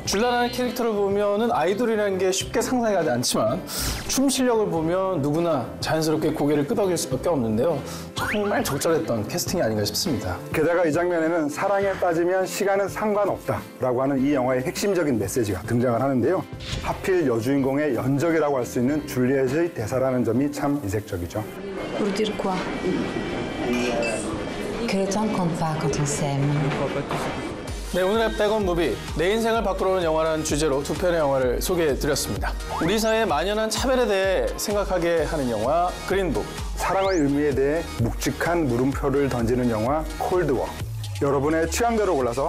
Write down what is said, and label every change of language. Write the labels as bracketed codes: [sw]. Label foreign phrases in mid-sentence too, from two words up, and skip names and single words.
[ko] 줄라라는 캐릭터를 보면은 아이돌이라는 게 쉽게 상상이 가지 않지만 춤 실력을 보면 누구나 자연스럽게 고개를 끄덕일 수밖에 없는데요. 정말 적절했던 캐스팅이 아닌가 싶습니다. 게다가 이 장면에는 사랑에 빠지면 시간은 상관없다라고 하는 이 영화의 핵심적인 메시지가 등장을 하는데요. 하필 여주인공의 연적이라고 할 수 있는 줄리엣의 대사라는 점이 참 이색적이죠. [fr] Pour dire quoi? Que le temps compte pas quand on s'aime. [ko] 네, 오늘의 백원 무비, 내 인생을 바꾸려는 영화라는 주제로 두 편의 영화를 소개해드렸습니다. 우리 사회의 만연한 차별에 대해 생각하게 하는 영화 그린북, 사랑의 의미에 대해 묵직한 물음표를 던지는 영화 콜드워. 여러분의 취향대로 골라서